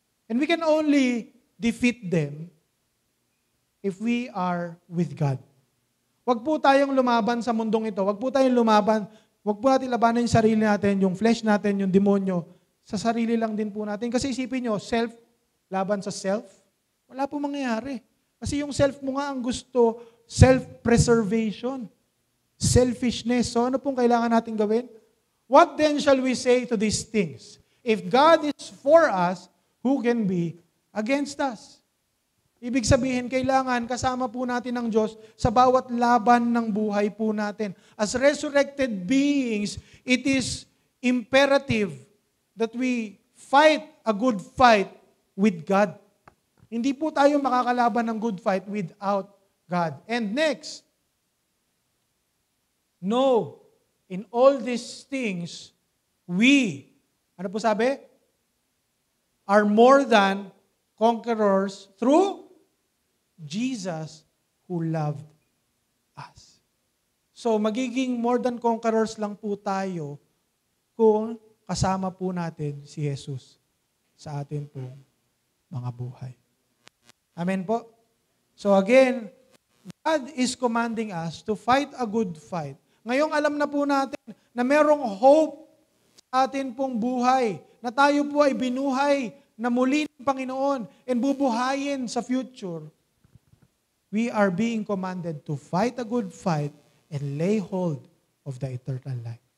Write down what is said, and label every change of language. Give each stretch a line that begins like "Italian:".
English: And we can only defeat them if we are with God.
Filipino: Huwag po tayong lumaban sa mundong ito. Huwag po tayong lumaban. Huwag po natin labanan yung sarili natin, yung flesh natin, yung demonyo. Sa sarili lang din po natin. Kasi isipin nyo, laban sa self, wala po mangyayari. Kasi yung self mo nga ang gusto, self-preservation, selfishness. So ano pong kailangan natin gawin?
English: What then shall we say to these things? If God is for us, who can be against us?
Filipino: Ibig sabihin, kailangan kasama po natin ang Diyos sa bawat laban ng buhay po natin.
English: As resurrected beings, it is imperative that we fight a good fight with God.
Filipino: Hindi po tayo makakalaban ng
English: good fight without God. And next, no, in all these things, we,
Filipino: ano po sabi?
English: Are more than conquerors through Jesus who loved us.
Filipino: So, magiging
English: more than conquerors
Filipino: lang po tayo kung kasama po natin si Jesus sa atin pong mga buhay. Amen po?
English: So again, God is commanding us to fight a good fight.
Filipino: Ngayong alam na po natin na merong hope sa atin pong buhay, na tayo po ay binuhay na muli ng Panginoon and bubuhayin sa future.
English: We are being commanded to fight a good fight and lay hold of the eternal life.